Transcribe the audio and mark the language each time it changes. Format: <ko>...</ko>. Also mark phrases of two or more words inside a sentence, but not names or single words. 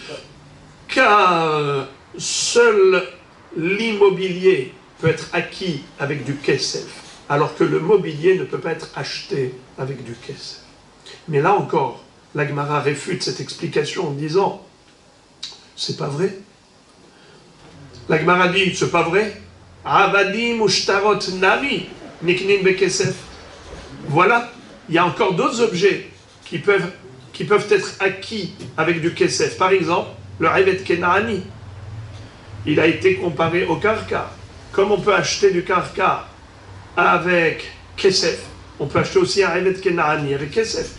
<fr>Car seul l'immobilier peut être acquis avec du Kesef, alors que le mobilier ne peut pas être acheté avec du Kesef. Mais là encore, la Gemara réfute cette explication en disant c'est pas vrai. La Gemara dit c'est pas vrai.</fr> <he>עבדים ושטרות נמי נקנין בכסף.</he> <fr>Voilà, il y a encore d'autres objets qui peuvent être acquis avec du kesef. Par exemple, le</fr> <he>עבד כנעני,</he> <fr>il a été comparé au karka. Comme on peut acheter du karka avec kesef, on peut acheter aussi un</fr> <he>עבד כנעני</he> <fr>avec kesef.</fr>